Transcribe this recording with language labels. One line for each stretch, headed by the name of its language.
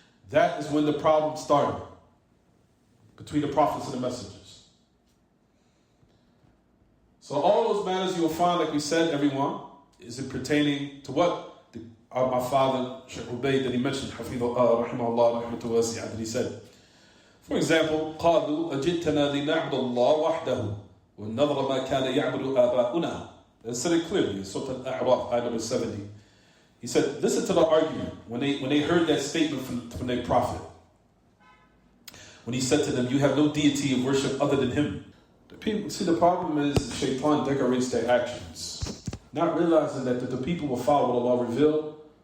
English: That is when the problem started between the prophets and the messengers. So all those matters you will find, like we said, everyone, is it pertaining to what my father, Shaykh Ubayd, that he mentioned, rahimahullah, that he said. For example,
Arabic: قالوا أجئتنا لنعبد الله وحده ونظر ما كان يعبد آباؤنا.
English: They said it clearly in Surah Al-A'raf, ayah number 70. He said, listen to the argument when they heard that statement from their prophet. When he said to them, you have no deity of worship other than him. The people, see, the problem is Shaitan decorates their actions, not realizing that the people will follow what Allah revealed.